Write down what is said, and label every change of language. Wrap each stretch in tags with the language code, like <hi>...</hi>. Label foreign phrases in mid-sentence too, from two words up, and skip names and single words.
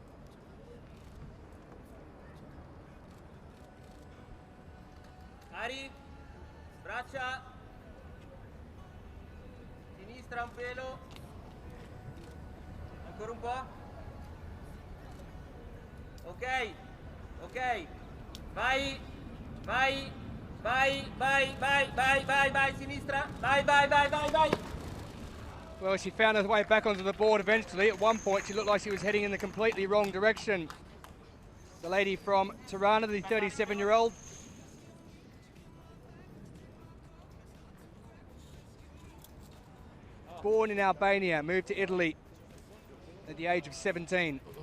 <it>Ari Sinistra un pelo. Ancora un po'. Ok, ok. Vai, vai, vai, vai, vai, vai, vai, vai, sinistra. Vai, vai, vai, vai, vai.</it> <en>Well, she found her way back onto the board eventually. At one point, she looked like she was heading in the completely wrong direction. The lady from Tirana, the 37-year-old. Born in Albania, moved to Italy at the age of 17.</en>